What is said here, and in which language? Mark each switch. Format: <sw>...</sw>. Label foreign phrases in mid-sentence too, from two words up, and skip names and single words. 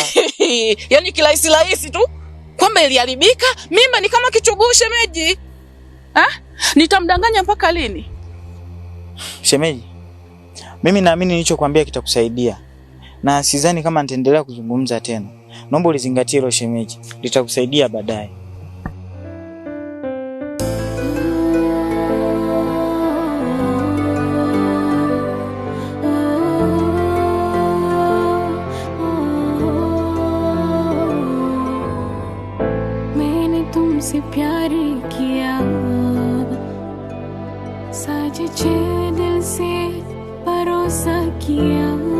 <sw>Yaani kirahisi tu kwamba iliharibika, mimba ni kama kichuguu shemeji. Nitamdanganya mpaka lini? Shemeji, mimi naamini nilichokuambia kitakusaidia. Na sidhani kama nitaendelea kuzungumza tena. Naomba ulizingatie hilo shemeji. Litakusaidia baadaye.</sw> <hi>मैंने तुमसे प्यार किया, सच्चे दिल से भरोसा किया,</hi>